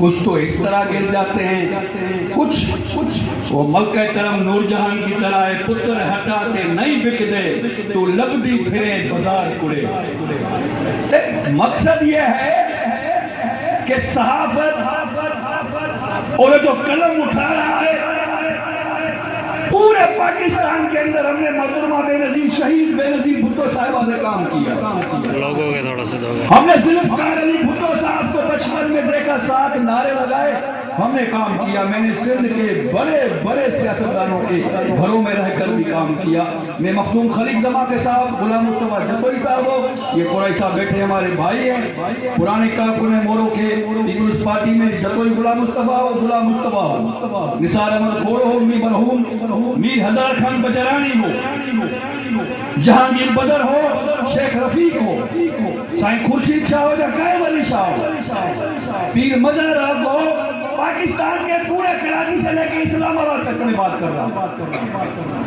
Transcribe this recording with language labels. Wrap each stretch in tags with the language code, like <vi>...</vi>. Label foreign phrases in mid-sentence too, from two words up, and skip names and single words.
<ur>کچھ تو اس طرح گر جاتے ہیں، کچھ وہ ملکہ کرم نور جہاں کی طرح ہے,</ur> <pa>پتر ہٹا کے نہیں بکتے تو لگدی پھرے بازار کڑے.</pa> <ur>مقصد یہ ہے کہ صحافت اور جو قلم اٹھا رہا ہے پورے پاکستان کے اندر ہم نے محترمہ بے نظیر شہید بے نظیر بھٹو صاحبہ سے کام کیا. لوگوں کے تھوڑا سا ہم نے ذوالفقار علی بھٹو صاحب کو بچپن میں دیکھا، ساتھ نعرے لگائے، ہم نے کام کیا. میں نے سندھ کے بڑے بڑے سیاستدانوں کے گھروں میں رہ کر بھی کام کیا. میں مخدوم خلیق جما کے صاحب، غلام مصطفیٰ جتوئی صاحب ہو، یہ قریش صاحب بیٹھے ہمارے بھائی ہیں، پرانے کارکن مورو کے پیپلز پارٹی میں جتوئی غلام مصطفیٰ ہو، غلام مصطفیٰ ہو، نثار احمد کھوڑو ہو، میر ہزار خان بجرانی ہو، جہانگیر بدر ہو، شیخ رفیق ہو، سائیں خورشید شاہ ہو یا قائم علی شاہ ہو، پیر مجر ہو، پاکستان کے پورے کراچی سے لے کر اسلام آباد تک میں بات کر رہا ہوں.</ur>